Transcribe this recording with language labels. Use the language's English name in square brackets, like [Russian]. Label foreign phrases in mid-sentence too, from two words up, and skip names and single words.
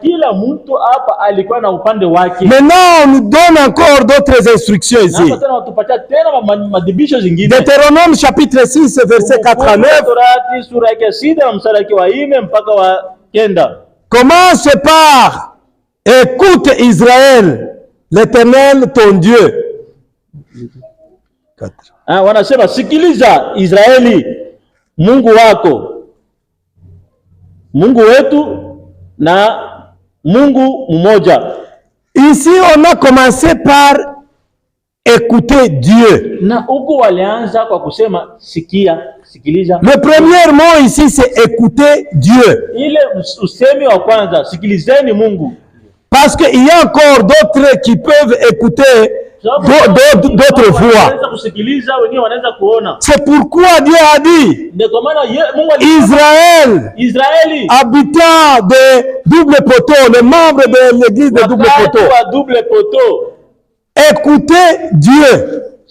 [French] Maintenant, on nous donne encore d'autres instructions ici. Deutéronome chapitre 6, verset 4 à 9. Commence par: écoute Israël, l'Éternel ton Dieu. [Swahili] Wanasema sikiliza Israeli, Mungu wako, Mungu wetu na Mungu mmoja. [French] Ici on a commencé par écouter Dieu. [Swahili] Na huko walianza kwa kusema sikia, sikiliza. [French] Le premier mot ici c'est écouter Dieu. [Swahili] Ile usemi wa kwanza, sikilizeni Mungu. [French] Parce qu'il y a encore d'autres qui peuvent écouter d'autres voix. C'est pourquoi Dieu a dit: Israël, habitant de double poteau, les membres de l'église de double poteau, écoutez Dieu.